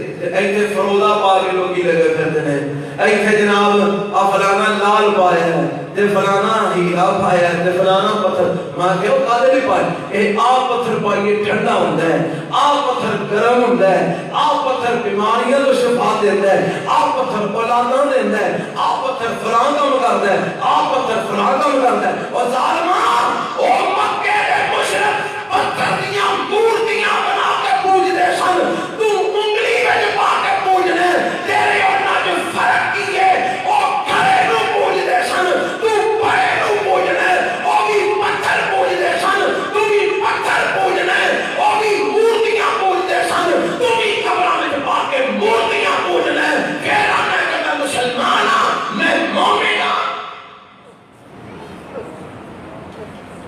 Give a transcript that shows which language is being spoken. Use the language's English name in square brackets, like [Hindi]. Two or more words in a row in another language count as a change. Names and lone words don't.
[Punjabi] ایتھے فروزہ پا کے لوگی لگے پھرتے ہیں، ایتھے جناب فلانا لال پایا ہے تے فلانا ہیرا پایا ہے تے فلانا پتھر. ماں کہ وہ کادے بھی پائے اے آ پتھر پائیے ٹھنڈا ہوندا ہے، آ پتھر گرم ہوندا ہے، آ پتھر بیماریاں تو شفا دیندا ہے، آ پتھر اولاداں دیندا ہے، آ پتھر فلاں کام کردا ہے، آ پتھر فلاں کام کردا ہے. اور ظالماں او مکے دے مشرک پتھر دیاں مورتیاں بنا کے پوجدے سن، تو انگلی وچ پا کے پوجنے تیرے انہاں جو فرق کی ہے او کھڑے نو پوجدے سن تو پڑے نو پوجنے او بھی پتھر پوجدے سن تو بھی پتھر پوجنے او بھی مورتیاں پوجدے سن تو بھی قبراں وچ پا کے مورتیاں پوجنے. پھر آنا کہ میں مسلمان ہاں میں مومن ہاں.